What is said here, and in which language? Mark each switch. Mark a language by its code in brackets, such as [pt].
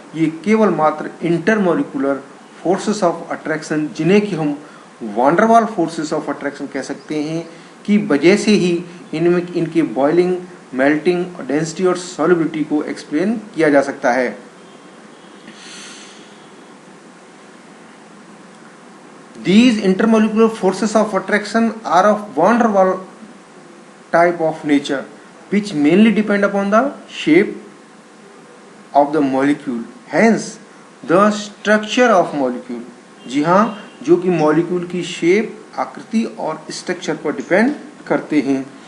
[hi] ये केवल मात्र [en] intermolecular forces of attraction, [hi] जिन्हें कि हम [en] van der Waals forces of attraction [hi] कह सकते हैं, की वजह से ही इनमें इनके बॉइलिंग, मेल्टिंग, डेंसिटी और सॉल्युबिलिटी को एक्सप्लेन किया जा सकता है. [en] These intermolecular forces of attraction are of van der Waals type of nature, which mainly depend upon the shape of the molecule, hence the structure of molecule. [hi] जी हाँ, जो कि molecule की शेप, आकृति और स्ट्रक्चर पर डिपेंड करते हैं.